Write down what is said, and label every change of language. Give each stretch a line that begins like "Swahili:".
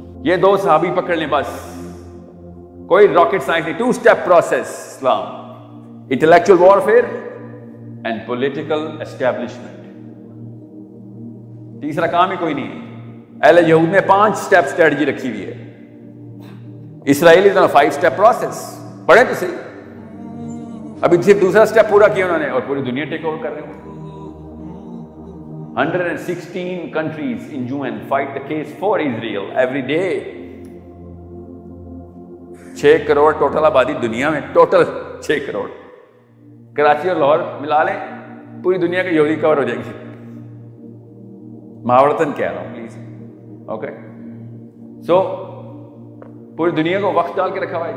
Urdu: یہ دو صحابی پکڑ لیں بس, کوئی راکٹ سائنس نہیں. 2 step process Islam, intellectual warfare and political establishment. تیسرا کام ہی کوئی نہیں ہے. اہل یہود نے 5 اسٹیپ اسٹریٹجی رکھی ہوئی ہے. اسرائیلی 5 اسٹیپ پروسیس. پڑھیں تو صحیح. ابھی صرف دوسرا اسٹیپ پورا کیا انہوں نے اور پوری دنیا ٹیک اوور کر رہے ہیں.
English: 116 countries in UN fight the case for Israel every day.
Urdu: 6 crore total آبادی دنیا میں, ٹوٹل 6 کروڑ. کراچی اور لاہور ملا لیں پوری دنیا کے یہودی کور ہو جائیں گے. محاورتاً کہہ رہا ہوں پلیز. اوکے, سو پوری دنیا کو وقت ڈال کے رکھا ہوا ہے.